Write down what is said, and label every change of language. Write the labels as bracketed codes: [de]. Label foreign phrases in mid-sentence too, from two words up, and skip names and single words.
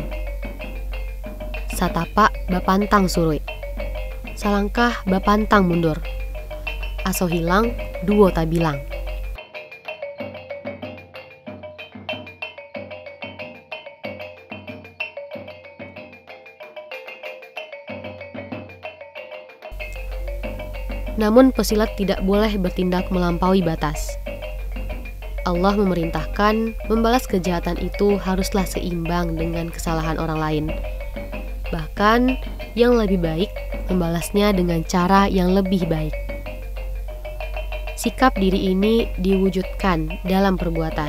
[min] Satapak bapantang surui, salangkah bapantang mundur, aso hilang duo tabilang. [id] Namun pesilat tidak boleh bertindak melampaui batas. Allah memerintahkan membalas kejahatan itu haruslah seimbang dengan kesalahan orang lain. Bahkan yang lebih baik membalasnya dengan cara yang lebih baik. Sikap diri ini diwujudkan dalam perbuatan.